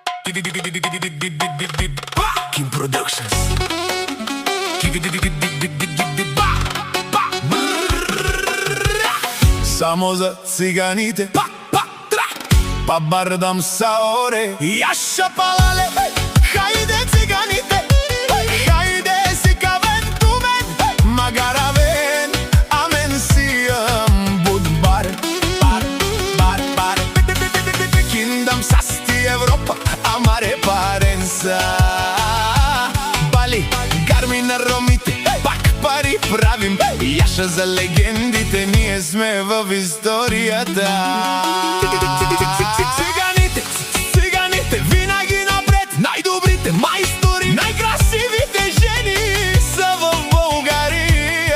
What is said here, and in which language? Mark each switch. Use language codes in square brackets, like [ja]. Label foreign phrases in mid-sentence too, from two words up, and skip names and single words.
[bg] Kim Productions. Само за циганите, [rom] па бардам саоре. Јаша палале, хајде циганите, хајде си кавентумен, магаравен, амен сијам будбар. Бар, киндам састи Европа, амаре паренса. [bg] Бали, гармина ромите, пак пари правим. Јаша за легендите, ние сме в историјата. Циганите, винаги напред, најдобрите мајстори, најкрасивите жени са во Българија.